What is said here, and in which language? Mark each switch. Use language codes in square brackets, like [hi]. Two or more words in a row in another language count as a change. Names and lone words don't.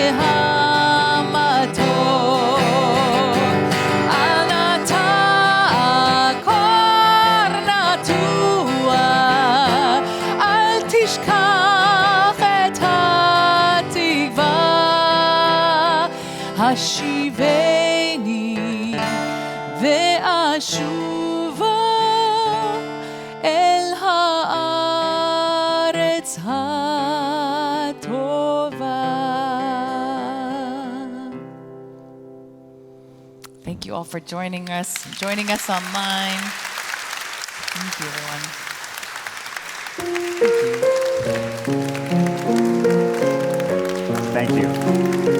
[he] והמתוק, אל נא תעקור נטוע, אל תשכח את התקווה, השיבני ואשובה אל הארץ הטובה. [en] Thank you all for joining us online. Thank you, everyone. Thank you.